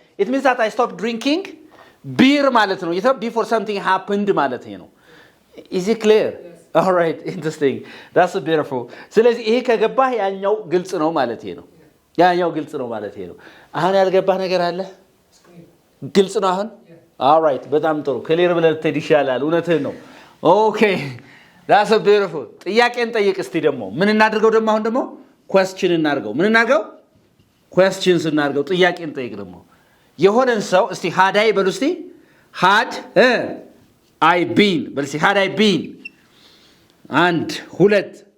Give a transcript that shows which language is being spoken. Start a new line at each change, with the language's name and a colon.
English: it means that I stopped drinking beer
Amharic: ማለት ነው።
English: before something happened ማለት ነው። is it clear? Yes. All right, interesting. That's beautiful.
Amharic: ስለዚህ ይሄ ከገባህ ያኛው ግልጽ ነው ማለት ነው። ያኛው ግልጽ ነው ማለት ነው። አሁን ያልገባህ ነገር አለ? ግልጽ ነው አሁን?
English: all right
Amharic: በጣም ጥሩ ክሊር ብለህ ትሄድ ይሻላል። እውነትህን ነው።
English: okay that's beautiful።
Amharic: ጥያቄን ጠይቅ እስቲ ደግሞ ምን እናድርገው? ደግሞ አሁን ደግሞ question እናድርገው። ምን እናድርገው? questions እናድርገው። ጥያቄን ጠይቅ ደግሞ የሆነን ሰው እስቲ had I በሉ እስቲ
English: had I been
Amharic: በሉ እስቲ had I been and 2